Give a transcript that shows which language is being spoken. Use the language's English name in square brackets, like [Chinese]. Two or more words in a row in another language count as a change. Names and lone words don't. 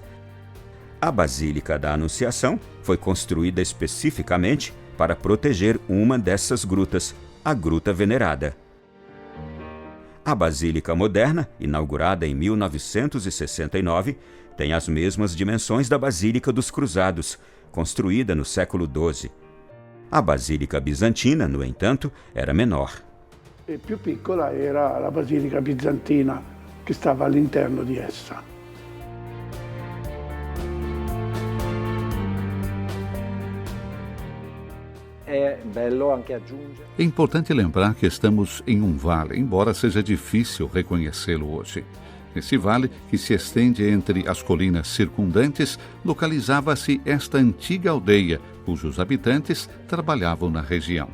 [Portuguese] A Basílica da Anunciação foi construída especificamente para proteger uma dessas grutas, a Gruta Venerada. A Basílica Moderna, inaugurada em 1969, tem as mesmas dimensões da Basílica dos Cruzados, construída no século XII. A Basílica Bizantina, no entanto, era menor. [Italian] E più piccola era a Basílica Bizantina, che stava all'interno di essa. [Portuguese] É importante lembrar que estamos em um vale, embora seja difícil reconhecê-lo hoje. Nesse vale, que se estende entre as colinas circundantes, localizava-se esta antiga aldeia, cujos habitantes trabalhavam na região.